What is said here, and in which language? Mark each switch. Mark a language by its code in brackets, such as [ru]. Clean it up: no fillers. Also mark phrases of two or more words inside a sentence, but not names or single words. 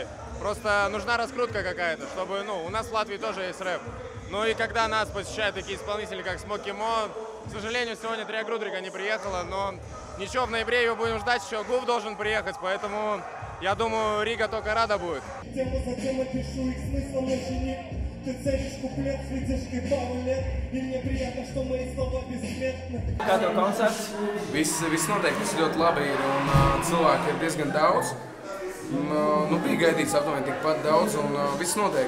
[ru] Просто нужна раскрутка какая-то, чтобы, ну, у нас в Латвии тоже есть рэп. Ну и когда нас посещают такие исполнители, как Smoky Mo, к сожалению, сегодня Триагрудрика не приехала, но ничего, в ноябре его будем ждать, еще Гуф должен приехать, поэтому я думаю, Рига только рада будет. [lv] Kā tev koncerts? Viss noteikti, viss ļoti labi ir un cilvēki ir diezgan daudz. Nu, bija gaidīts aptuveni tikpat daudz un viss notiek.